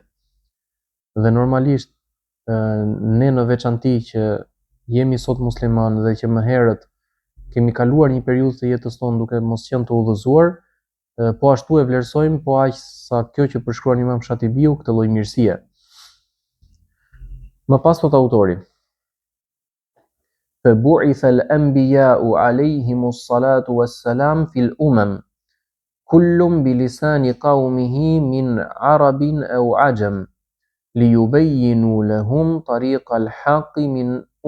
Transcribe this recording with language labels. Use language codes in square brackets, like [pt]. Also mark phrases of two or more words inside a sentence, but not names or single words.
[sq] Dhe normalisht ne në veçanti që jemi sot musliman dhe që më herët kemi kaluar një periudhë të jetës tonë duke mos qenë të udhëzuar, po ashtu e vlerësojmë po aq sa kjo që përshkruan Imam Shatibiu këtë lloj mirësie. Më pas thot autori: [ar] فبعث الأنبياء عليهم الصلاة والسلام في الأمم كل بلسان قومه من عرب أو عجم ليبينوا لهم طريق الحق من